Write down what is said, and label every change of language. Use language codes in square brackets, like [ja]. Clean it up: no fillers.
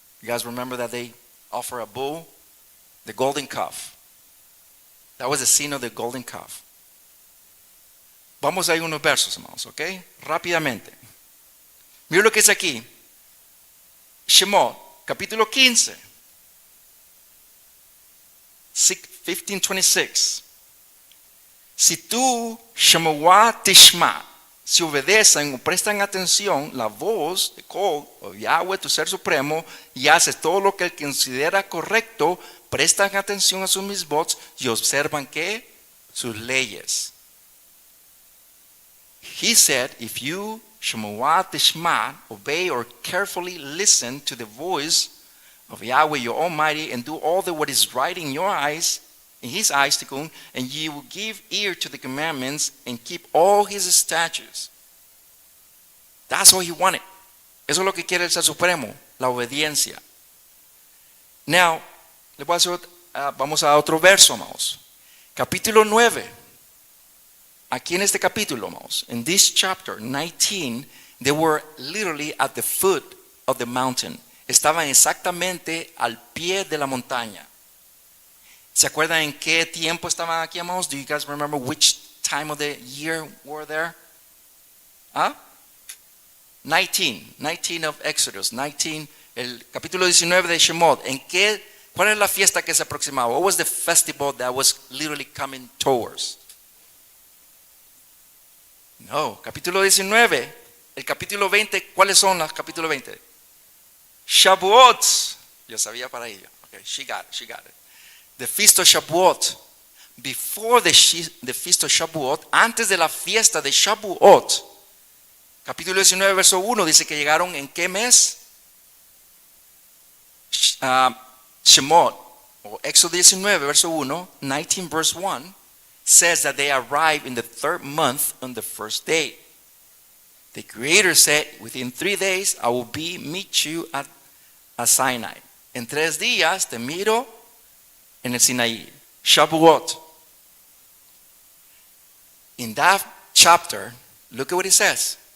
[en] You guys remember that they offer a bull, the golden calf. That was the sin of the golden calf. [es] Vamos a ir unos versos, hermanos, ¿ok? Rápidamente. Mira lo que es aquí. Shemot, capítulo 15. 15:26. Si tú, Shemuah Tishma, si obedecen o prestan atención la voz de Kol, o Yahweh, tu ser supremo, y haces todo lo que él considera correcto, prestan atención a sus misbots y observan ¿qué? Sus leyes. [en] He said, if you, Shemuah Tishma, obey or carefully listen to the voice of Yahweh your Almighty and do all that what is right in your eyes, in his eyes, tikkun, and ye will give ear to the commandments and keep all his statutes. That's all he wanted. [es] Eso es lo que quiere el Ser Supremo, la obediencia. Now, vamos a otro verso, amados. Capítulo 9. Aquí en este capítulo, amados, [en] in this chapter 19, they were literally at the foot of the mountain. [es] Estaban exactamente al pie de la montaña. ¿Se acuerdan en qué tiempo estaban aquí, amados? [en] Do you guys remember which time of the year were there? 19 of Exodus, 19, [es] el capítulo 19 de Shemot. ¿Cuál es la fiesta que se aproximaba? [en] What was the festival that was literally coming towards? [es] No, capítulo 19. El capítulo 20, ¿cuáles son los capítulo 20? Shavuot. Yo sabía para ello. [en] Okay, she got it. The Feast of Shavuot. Before the Feast of Shavuot, [es] antes de la fiesta de Shavuot, capítulo 19, verso 1, dice que llegaron ¿en qué mes? Shemot, o Éxodo 19, verso 1, [en] 19, verse 1, says that they arrived in the third month on the first day. The Creator said, within 3 days I will meet you at Sinai. [es] En 3 días te miro en el Sinaí. Shavuot. [en] In that chapter, look at what it says.